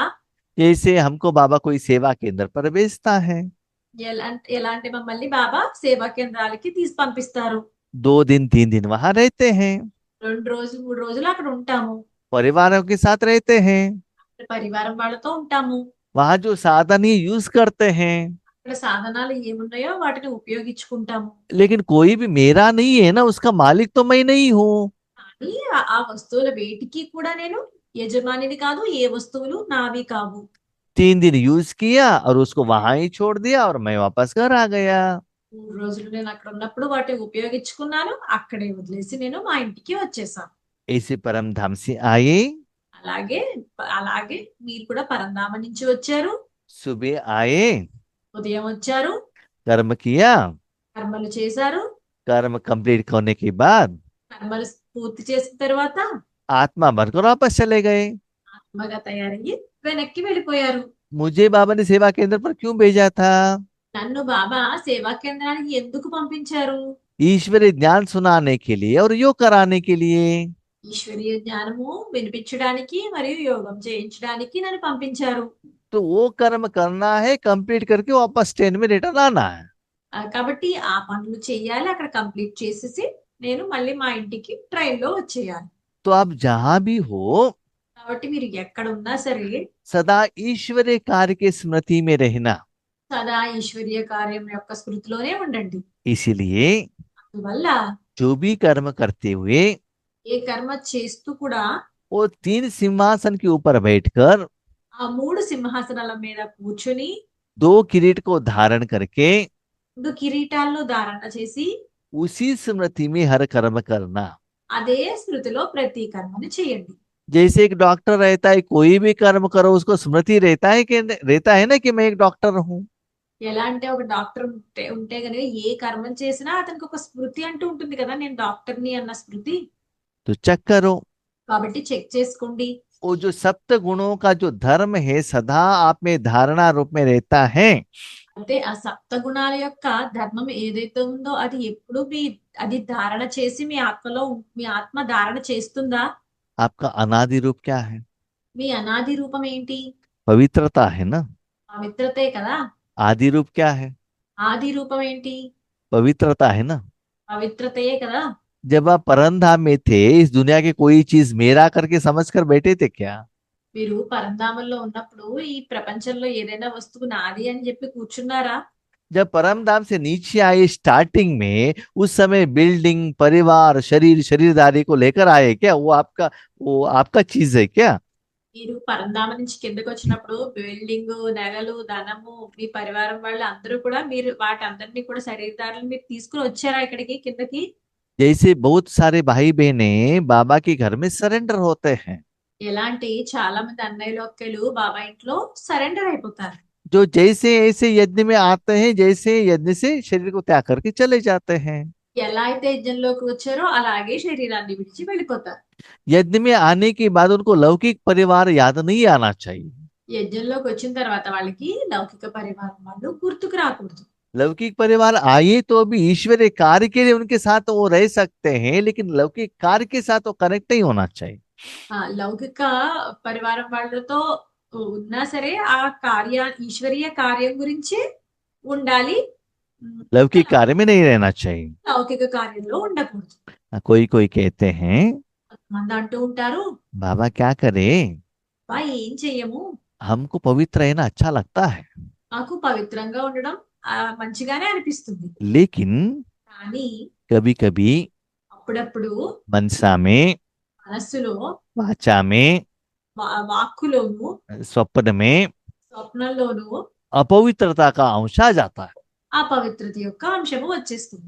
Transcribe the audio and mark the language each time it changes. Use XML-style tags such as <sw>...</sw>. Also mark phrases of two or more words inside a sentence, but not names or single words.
<hi>जैसे हमको बाबा कोई सेवा केंद्र पर भेजता है,</hi> <te>ఎలా అంటే మమ్మల్ని బాబా సేవా కేంద్రాలకి తీసి పంపిస్తారు.</te> <hi>2 दिन 3 दिन वहां रहते हैं,</hi> <te>2 రోజులు 3 రోజులు అక్కడ ఉంటాము.</te> <hi>परिवारों के साथ रहते हैं,</hi> <te>పరివారం వాళ్ళతో ఉంటాము.</te> <hi>वहां जो साधन ही यूज करते हैं,</hi> <te>అక్కడ సాధనాలు ఏమున్నాయో వాటిని ఉపయోగించుకుంటాము.</te> <hi>लेकिन कोई भी मेरा नहीं है ना, उसका मालिक तो मैं नहीं हूँ।</hi> <te>కానీ ఆ వస్తువుల వేటికి కూడా నేను యజమానిని కాదు, ఏ వస్తువులు నావి కావు.</te> <hi>3 दिन यूज किया और उसको वहां ही छोड़ दिया और मैं वापस घर आ गया।</hi> <te>3 రోజులు నేను అక్కడ ఉన్నప్పుడు వాటిని ఉపయోగించుకున్నాను, అక్కడే వదిలేసి నేను మా ఇంటికి వచ్చేసాను.</te> <hi>ऐसे परम धाम से आए,</hi> <te>అలాగే అలాగే మీరు కూడా పరంధామ నుంచి వచ్చారు,</te> <hi>सुबह आए,</hi> <te>ఉదయం వచ్చారు,</te> <hi>कर्म किया,</hi> <te>కర్మలు చేశారు.</te> <hi>कर्म कंप्लीट करने के बाद</hi> <te>కర్మలు పూర్తి చేసిన తర్వాత</te> <hi>आत्मा बनकर वापस चले गए।</hi> <te>ఆత్మగా తయారయ్యి వెనక్కి వెళ్ళిపోయారు.</te> <hi>मुझे बाबा ने सेवा केंद्र पर क्यों भेजा था?</hi> <te>నన్ను బాబా సేవా కేంద్రానికి ఎందుకు పంపించారు?</te> <hi>ईश्वरीय ज्ञान सुनाने के लिए और योग कराने के लिए।</hi> <te>ఈశ్వరీయ జ్ఞానము వినిపించడానికి మరియు యోగం చేయించడానికి నన్ను పంపించారు.</te> <hi>तो वो कर्म करना है, कंप्लीट करके वापस ट्रेन में रिटर्न आना है।</hi> <te>కాబట్టి ఆ పనులు చేయాలి, అక్కడ కంప్లీట్ చేసేసి నేను మళ్ళీ మా ఇంటికి ట్రైన్ లో వచ్చేయాలి.</te> <hi>तो आप जहां भी हो,</hi> <te>కాబట్టి మీరు ఎక్కడ ఉన్నా సరే</te> <hi>सदा ईश्वरीय कार्य की स्मृति में रहना।</hi> <te>సదా ఈశ్వరీయ కార్యం యొక్క స్మృతిలోనే ఉండండి.</te> <hi>इसीलिए</hi> <te>అందువల్ల</te> <hi>जो भी कर्म करते हुए</hi> <te>ఏ కర్మ చేస్తూ కూడా</te> <hi>वो 3 सिंहासन के ऊपर बैठकर</hi> <te>ఆ 3 సింహాసనాల మీద కూర్చుని</te> <hi>2 किरीट को धारण करके</hi> <te>2 కిరీటాలను ధారణ చేసి</te> <hi>उसी स्मृति में हर कर्म करना।</hi> <te>అదే స్మృతిలో ప్రతి కర్మని చేయండి.</te> <hi>जैसे एक डॉक्टर रहता है, कोई भी कर्म करो उसको स्मृति रहता है ना कि मैं एक डॉक्टर हूँ।</hi> <te>ఎలా అంటే ఒక డాక్టర్ ఉంటే ఉంటే కనుక ఏ కర్మం చేసినా అతనికి ఒక స్మృతి అంటూ ఉంటుంది కదా, నేను డాక్టర్ని అన్న స్మృతి.</te> <hi>तो चेक करो,</hi> <te>కాబట్టి చెక్ చేసుకోండి.</te> <hi>वो जो सप्त गुणों का जो धर्म है सदा आप में धारणा रूप में रहता है।</hi> <te>అంటే ఆ సప్త గుణాల యొక్క ధర్మం ఏదైతే ఉందో అది ఎప్పుడు అది ధారణ చేసి మీ ఆత్మలో మీ ఆత్మ ధారణ చేస్తుందా?</te> <hi>आपका अनादि रूप क्या है?</hi> <te>మీ అనాది రూపం ఏంటి?</te> <hi>पवित्रता है ना।</hi> <te>పవిత్రతే కదా.</te> <hi>आदि रूप क्या है?</hi> <te>ఆది రూపం ఏంటి?</te> <hi>पवित्रता है ना।</hi> <te>పవిత్రతయే కదా.</te> <hi>जब आप परमधाम में थे, इस दुनिया की कोई चीज मेरा करके समझ कर बैठे थे क्या?</hi> <te>మీరు పరంధామంలో ఉన్నప్పుడు ఈ ప్రపంచంలో ఏదైనా వస్తువు నాది అని చెప్పి కూర్చున్నారా?</te> <hi>जब परमधाम से नीचे आए स्टार्टिंग में, उस समय बिल्डिंग, परिवार, शरीर, शरीरदारी को लेकर आए क्या? वो आपका चीज है क्या?</hi> <te>మీరు పరంధామ నుంచి కిందకి వచ్చినప్పుడు బిల్డింగ్, నెలలు, ధనము, మీ పరివారం వాళ్ళు అందరూ కూడా మీరు వాటందరినీ కూడా శరీరదారులు మీరు తీసుకుని వచ్చారా ఇక్కడికి కిందకి?</te> <hi>जैसे बहुत सारे भाई बहने बाबा के घर में सरेंडर होते हैं,</hi> <te>ఎలాంటి చాలా మంది అన్నయ్యలు అక్కలు బాబా ఇంట్లో సరెండర్ అయిపోతారు.</te> <hi>जो जैसे ऐसे यज्ञ में आते हैं, जैसे यज्ञ से शरीर को त्याग करके चले जाते हैं।</hi> <te>ఎలా అయితే యజ్ఞంలోకి వచ్చారో అలాగే శరీరాన్ని విడిచి వెళ్ళిపోతారు.</te> <hi>यज्ञ में आने के बाद उनको लौकिक परिवार याद नहीं आना चाहिए।</hi> <te>యజ్ఞంలోకి వచ్చిన తర్వాత వాళ్ళకి లౌకిక పరివారం వాళ్ళు గుర్తుకు రాకూడదు.</te> <hi>लौकिक परिवार आए तो भी ईश्वरीय कार्य के लिए उनके साथ वो रह सकते हैं, लेकिन लौकिक कार्य के साथ वो कनेक्ट नहीं होना चाहिए।</hi> <te>లౌకిక పరివారం వాళ్ళతో ఉన్నా సరే ఆ ఈశ్వరీయ కార్యం గురించి ఉండాలి.</te> <hi>लौकिक कार्य में नहीं रहना चाहिए।</hi> <te>లౌకిక కార్యంలో ఉండకూడదు.</te> <hi>कोई कोई कहते हैं,</hi> <te>కొంతమంది అంటూ ఉంటారు,</te> <hi>बाबा क्या करे,</hi> <te>బా ఏం చెయ్యము,</te> <hi>हमको पवित्र रहना अच्छा लगता है,</hi> <te>నాకు పవిత్రంగా ఉండడం మంచిగానే అనిపిస్తుంది.</te> <hi>लेकिन</hi> <te>కానీ</te> <hi>कभी कभी</hi> <te>అప్పుడప్పుడు</te> <hi>मनसा में,</hi> <te>మనస్సులో,</te> <hi>वाचा में,</hi> <te>వాక్కులోను,</te> <hi>स्वप्न में</hi> <te>స్వప్నంలోను</te> <hi>अपवित्रता का अंश आ जाता है।</hi> <te>ఆ పవిత్రత యొక్క అంశము వచ్చేస్తుంది.</te>